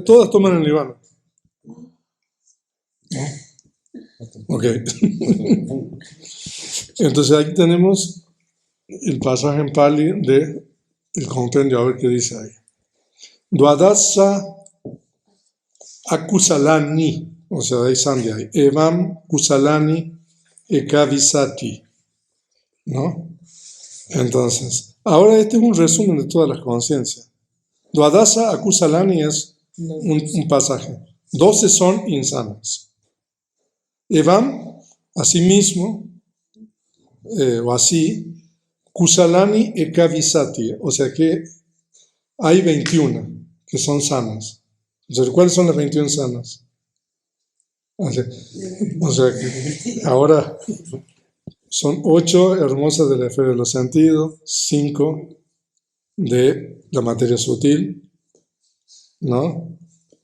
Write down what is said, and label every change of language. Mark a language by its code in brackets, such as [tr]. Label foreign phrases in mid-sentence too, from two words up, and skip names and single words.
[es] todas toman el nirvana. Ok. Entonces aquí tenemos el pasaje en Pali de el compendio, a ver qué dice ahí. [pi] Dwadasa akusalani, [es] o sea, de ahí sandhi ahí. [pi] Evam kusalani ekavisati, [es] ¿no? Entonces, ahora este es un resumen de todas las conciencias. [pi] Dwadasa akusalani [es] es un pasaje. 12 son insanas. Evam, asimismo, o así, [pi] kusalani ekavisati, [es] o sea que hay 21 que son sanas. Entonces, ¿cuáles son las 21 sanas? O sea que ahora son 8 hermosas de la esfera de los sentidos, 5 de la materia sutil, ¿no?